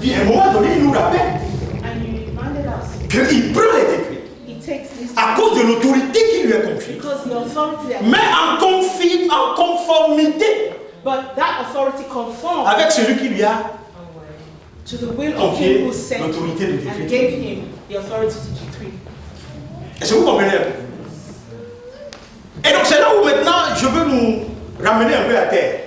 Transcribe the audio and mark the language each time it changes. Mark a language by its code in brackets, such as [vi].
[fr] Puis à un moment donné, il nous rappelle [en] and he reminded us. [fr] qu'il prend les décrets [en] He takes this [fr] à cause de l'autorité qui lui est confiée. [en] because the authority that, [fr] Mais en conformité [en] but that authority conformed [fr] avec celui qui lui a [en] to the will of [fr] confié [en] him who sent [fr] l'autorité de [en] and [fr] décret. [en] gave him the authority to decree. [fr] Est-ce que vous comprenez? Et donc c'est là où maintenant je veux nous ramener un peu à terre.